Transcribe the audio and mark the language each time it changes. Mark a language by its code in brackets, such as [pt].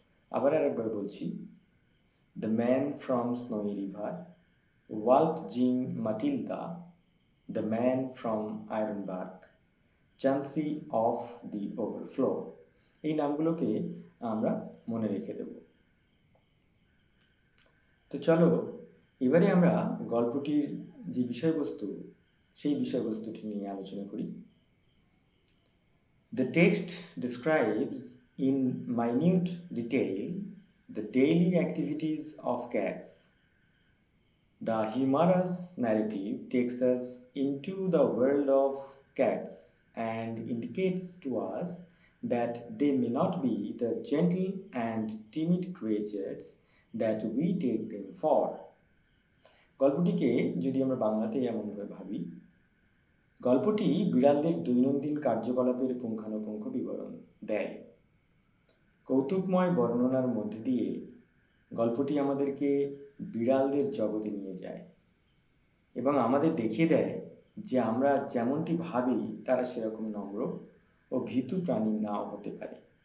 [bn] আবার আরেকবার বলছি, the man from স্নোই river, world জিং Matilda, the man from iron bark, চান্সি of the overflow. এই নামগুলোকে আমরা মনে রেখে দেব। তো চলো এবারে আমরা গল্পটির যে বিষয়বস্তু সেই বিষয়বস্তুটি নিয়ে আলোচনা করি। [en] The text describes in minute detail the daily activities of cats. The humorous narrative takes us into the world of cats and indicates to us that they may not be the gentle and timid creatures that we take them for. [bn] গল্পটিকে যদি আমরা বাংলাতে এমনভাবে ভাবি, গল্পটি বিড়ালদের দৈনন্দিন কার্যকলাপের পুঙ্খানুপুঙ্খ বিবরণ দেয়। কৌতুকময় বর্ণনার মধ্যে দিয়ে গল্পটি আমাদেরকে বিড়ালদের জগতে নিয়ে যায় এবং আমাদের দেখিয়ে দেয় যে আমরা যেমনটি ভাবি তারা সেরকম নম্র ও ভীতু প্রাণী নাও হতে পারে।